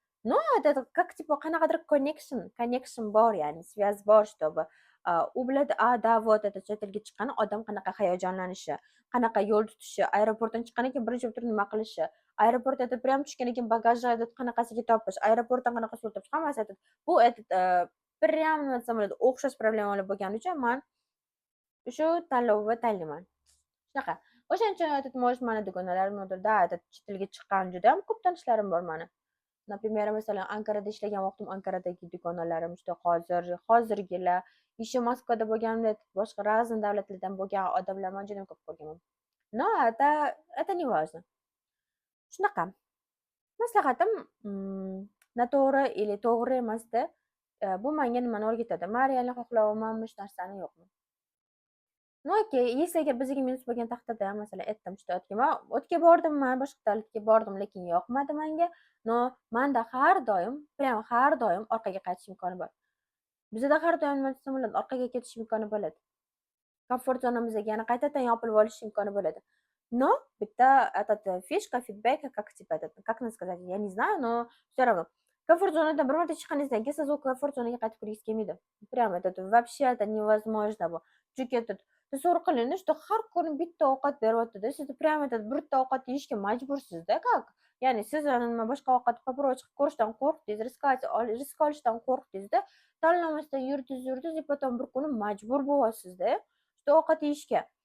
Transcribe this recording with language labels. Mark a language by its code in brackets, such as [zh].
[uz] No, [ru] как типа [uz] qanaqadir connection bor, ya'ni связь bor, чтобы u biladi, [ru] да, вот [uz] chet elga chiqqan odam qanaqa hayajonlanishi, qanaqa yo'l tutishi, aeroportdan chiqqandan keyin birinchi turib nima qilishi, aeroportda prям tushgandan keyin bagajni qanaqasiga topish, aeroportdan qanaqa yo'l topish, hammasi bu prям nima desam bo'ladi, o'xshash problemalar bo'lgani uchun men shu tanlovni tanlayman. Shunaqa. O'shaning uchun может mana dugonalarim o'tirda chet elga chiqqan juda ham ko'p tanishlarim bor meni. Например, masalan, Ankarada ishlagan vaqtim Ankaradagi dugonalarim, hozirgilar, еще Moskvada bo'lganimda boshqa разный davlatlardan bo'lgan odamlar men juda ko'p ko'rganman. [ru] No, это не важно. [uz] Shunaqa. Maslahatim noto'g'ri или to'g'ri emasda, bu menga nimani o'rgatadi? Men realni xohlayapmanmi shu narsani yo'qmi? No, если agar bizga minus bo'lgan taqdirda, masalan, aytdim, o'tga bordim, men boshqa davlatga bordim, lekin yoqmadi menga. No, menda har doim orqaga qaytish imkoni bor. Bizda har doim nima desam bo'ladi, orqaga ketish imkoni bo'ladi. Komfort zonamizga yana qaytadan yopilib olish imkoni bo'ladi. [ru] Но [uz] bitta fishka, [ru] feedback, как сказать, я не знаю, но все равно. [uz] Komfort zonadan bir marta chiqqaningizdan keyin siz u komfort zonaga qaytib kirgingiz kelmaydi. [ru] Прямо вообще невозможно bu. [uz] Chunki tasavvur qiling, что har kuni bitta ovqat beryapti-da, siz прямо bitta ovqat yeyishga majbursiz-da, как? Ya'ni siz nima boshqa ovqat попробовать qilib ko'rishdan qo'rqdingiz, risk olishdan qo'rqdingiz-da, tanlamasdan yurdingiz, [ru] и потом [uz] bir kuni majbur bo'lyapsiz-da, shu ovqat yeyishga.